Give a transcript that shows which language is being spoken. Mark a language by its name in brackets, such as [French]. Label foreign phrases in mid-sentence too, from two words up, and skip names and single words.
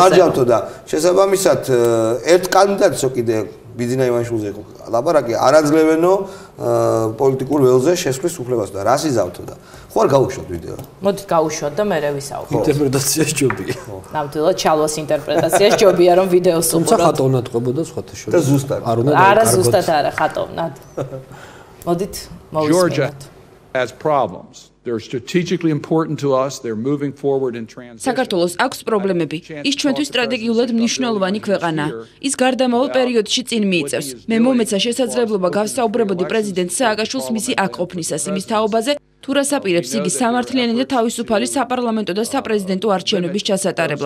[Georgian] ხარჯავთ და შესაბამისად ერთ კანდიდატსო კიდე ბიძინა ივანიშვილზე ლაპარაკი არაძლევენო პოლიტიკურ ველზე შესვლის უფლებას და რას იზავთო და ხო არ გავუშვათ ვიდეო. მოდით გავუშვათ და მე ვისაუბროთ. ინტერპრეტაციაში ჯობია. ნამდვილად ჩალვას ინტერპრეტაციაში ჯობია რომ ვიდეოს უყუროთ. თუმცა ხატოვნად ყვებოდა სხვათა შორის. და ზუსტად. არა ზუსტად არა ხატოვნად. მოდით მოვისმინოთ. [English] Has problems. They're strategically important to us. They're moving forward in transition. [Georgian] საქართველოს აქვს პრობლემები. ის ჩვენთვის სტრატეგიულად მნიშვნელოვანი ქვეყანაა. ის გარდამავალ პერიოდში წინ მიიწევს. მე მომეცა შესაძლებლობა გავსაუბრებოდი პრეზიდენტ სააკაშვილს მისი აქ ყოფნისას იმის თაობაზე, თუ რას აპირებს იგი სამართლიანი და თავისუფალი საპარლამენტო და საპრეზიდენტო არჩევნების ჩასატარებლად.